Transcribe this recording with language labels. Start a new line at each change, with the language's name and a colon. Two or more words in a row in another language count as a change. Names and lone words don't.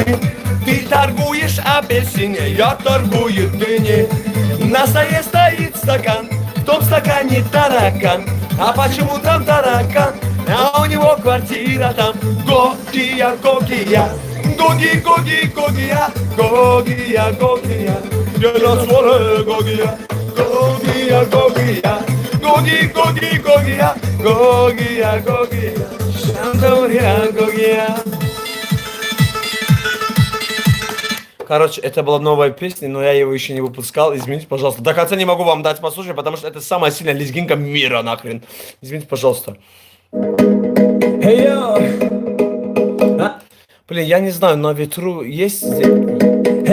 Russian: Ты торгуешь апельсине, я торгую дыни. На столе стоит стакан, в том стакане таракан. А почему там таракан? А у него квартира там. Гогия, Гогия, Гоги, Гоги, Гогия, Гогия, Гогия, Гогия, Гогия, Гогия, Гогия, Гоги, Гоги, Гогия, Гогия, Гогия, Шандория, Гогия. Короче, это была новая песня, но я его еще не выпускал. Извините, пожалуйста. До конца не могу вам дать послушать, потому что это самая сильная лезгинка мира, нахрен. Извините, пожалуйста. Hey, блин, я не знаю, на ветру есть... Hey.